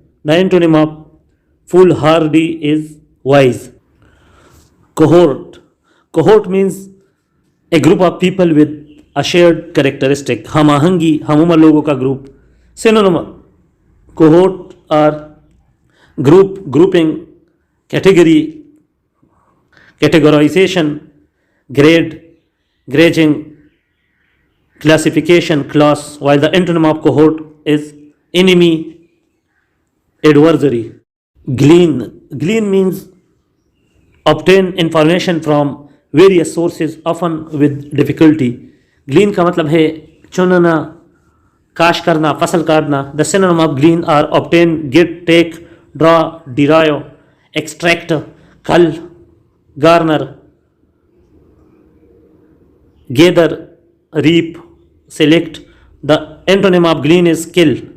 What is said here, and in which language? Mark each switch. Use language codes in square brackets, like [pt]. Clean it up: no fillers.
[en] The antonym of foolhardy is wise. Cohort means a group of people with a shared characteristic. [ur] ہم آہنگی، ہم عمر لوگوں کا group. [en] Synonym cohort are group, grouping, category, categorization, grade, grading, classification, class, while the antonym of cohort is enemy, adversary. Glean means obtain information from various sources, often with difficulty. [ur] Glean کا مطلب ہے چننا، کاش کرنا، فصل کاٹنا. [en] The synonym of glean are obtain, get, take, draw, derive, extract, cull, garner, gather, reap, select. The antonym of glean is kill.